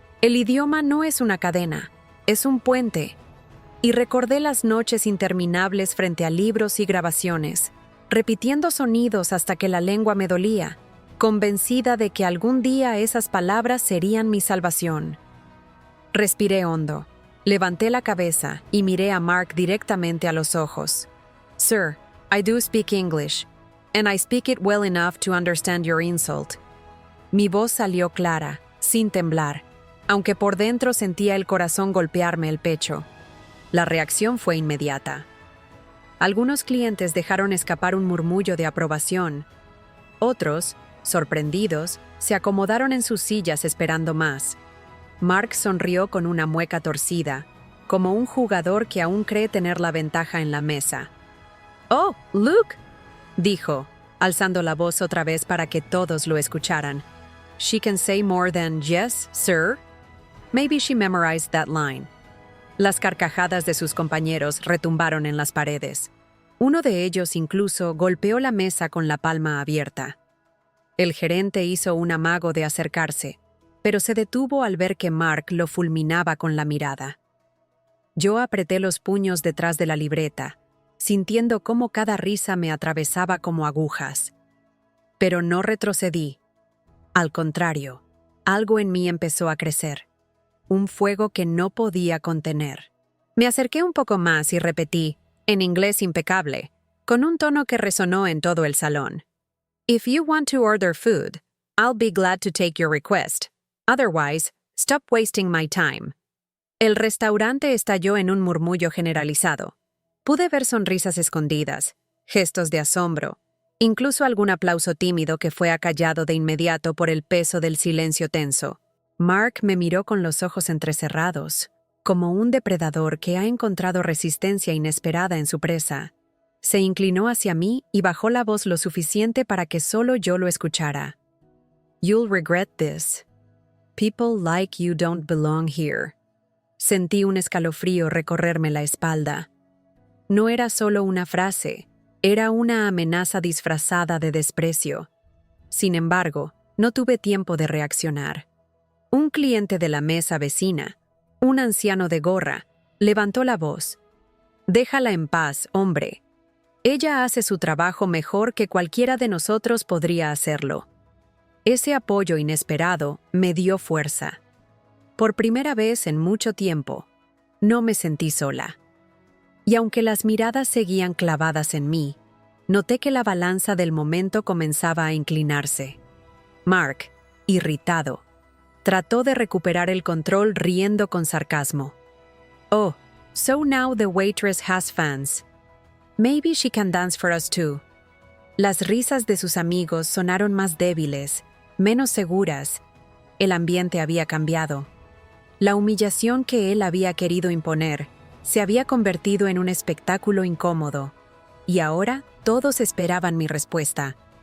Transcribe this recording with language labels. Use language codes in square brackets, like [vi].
[es] El idioma no es una cadena, es un puente». Y recordé las noches interminables frente a libros y grabaciones, repitiendo sonidos hasta que la lengua me dolía, convencida de que algún día esas palabras serían mi salvación. Respiré hondo, levanté la cabeza y miré a Mark directamente a los ojos. [en] «Sir, I do speak English, and I speak it well enough to understand your insult». [es] Mi voz salió clara, sin temblar, aunque por dentro sentía el corazón golpearme el pecho. La reacción fue inmediata. Algunos clientes dejaron escapar un murmullo de aprobación. Otros, sorprendidos, se acomodaron en sus sillas esperando más. Mark sonrió con una mueca torcida, como un jugador que aún cree tener la ventaja en la mesa. «Oh, Luke», dijo, alzando la voz otra vez para que todos lo escucharan. [en] «She can say more than yes, sir». Maybe she memorized that line. [es] Las carcajadas de sus compañeros retumbaron en las paredes. Uno de ellos incluso golpeó la mesa con la palma abierta. El gerente hizo un amago de acercarse, pero se detuvo al ver que Mark lo fulminaba con la mirada. Yo apreté los puños detrás de la libreta, sintiendo cómo cada risa me atravesaba como agujas. Pero no retrocedí. Al contrario, algo en mí empezó a crecer. Un fuego que no podía contener. Me acerqué un poco más y repetí, en inglés impecable, con un tono que resonó en todo el salón. [en] «If you want to order food, I'll be glad to take your request. Otherwise, stop wasting my time». [es] El restaurante estalló en un murmullo generalizado. Pude ver sonrisas escondidas, gestos de asombro, incluso algún aplauso tímido que fue acallado de inmediato por el peso del silencio tenso. Mark me miró con los ojos entrecerrados, como un depredador que ha encontrado resistencia inesperada en su presa. Se inclinó hacia mí y bajó la voz lo suficiente para que solo yo lo escuchara. [en] «You'll regret this. People like you don't belong here». [es] Sentí un escalofrío recorrerme la espalda. No era solo una frase, era una amenaza disfrazada de desprecio. Sin embargo, no tuve tiempo de reaccionar. Un cliente de la mesa vecina, un anciano de gorra, levantó la voz. «Déjala en paz, hombre. Ella hace su trabajo mejor que cualquiera de nosotros podría hacerlo». Ese apoyo inesperado me dio fuerza. Por primera vez en mucho tiempo, no me sentí sola. Y aunque las miradas seguían clavadas en mí, noté que la balanza del momento comenzaba a inclinarse. Mark, irritado, trató de recuperar el control riendo con sarcasmo. [en] «Oh, so now the waitress has fans. Maybe she can dance for us too». [es] Las risas de sus amigos sonaron más débiles, menos seguras. El ambiente había cambiado. La humillación que él había querido imponer se había convertido en un espectáculo incómodo, y ahora todos esperaban mi respuesta.